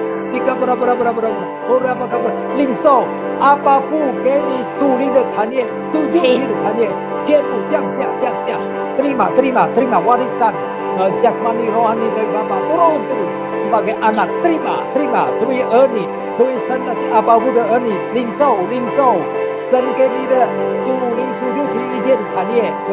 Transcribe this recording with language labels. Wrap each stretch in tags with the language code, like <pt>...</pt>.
<zh>Sika Baraba， 领受阿爸父给你属灵的产业，属灵的产业，天赋降下。</zh> <id>Terima warisan jasmani rohani dari Bapa turun sebagai anak. Terima</id> <zh>成为儿女，成为神的阿爸父的儿女，领受神给你的属灵属肉体一切的产业。</zh>